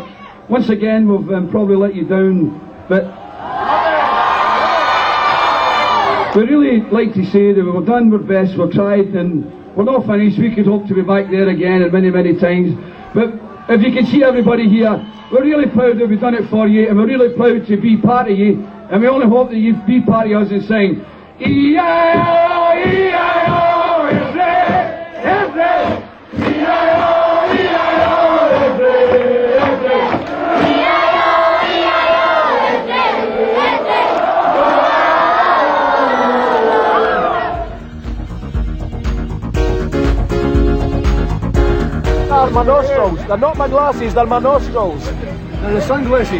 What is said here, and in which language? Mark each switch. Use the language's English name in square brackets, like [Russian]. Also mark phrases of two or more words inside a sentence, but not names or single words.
[English] Once again, we've probably let you down, but we really like to say that we've done our best, we've tried, and we're not finished. We could hope to be back there again and many, many times. But if you can see everybody here, we're really proud that we've done it for you, and we're really proud to be part of you, and we only hope that you be part of us and sing E-I-O, E-I-O, Airdrie, Airdrie, E-I-O, E-I-O, Airdrie, Airdrie. They're my nostrils. They're not my glasses, they're my nostrils. They're the sunglasses.